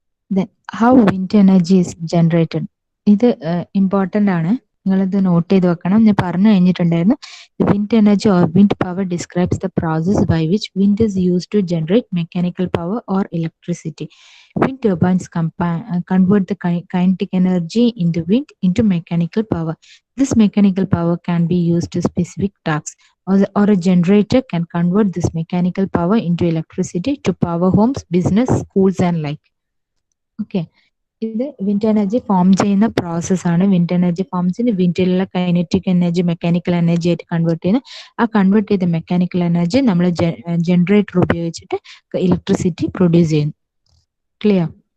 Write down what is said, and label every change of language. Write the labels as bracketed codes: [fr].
[en] Then how wind energy is generated. [ml] ഇത് important ആണ്, നിങ്ങളിത് നോട്ട് ചെയ്ത് വെക്കണം. ഞാൻ പറഞ്ഞു കഴിഞ്ഞിട്ടുണ്ടായിരുന്നു. [en] Wind energy or wind power describes the process by which wind is used to generate mechanical power or electricity. Wind turbines convert the kinetic energy in the wind into mechanical power. This mechanical power can be used to specific tasks, or a generator can convert this mechanical power into electricity to power homes, business, schools and like. [ml] Okay, ഇത് wind energy form ചെയ്യുന്ന പ്രോസസ്സാണ്. Wind energy form ചെയ്യുന്ന വിൻഡിലുള്ള kinetic energy mechanical energy ആയിട്ട് convert ചെയ്യുന്നു. ആ convert ചെയ്ത mechanical energy നമ്മൾ generator ഉപയോഗിച്ചിട്ട് ഇലക്ട്രിസിറ്റി പ്രൊഡ്യൂസ് ചെയ്യുന്നു. ക്ലിയർ?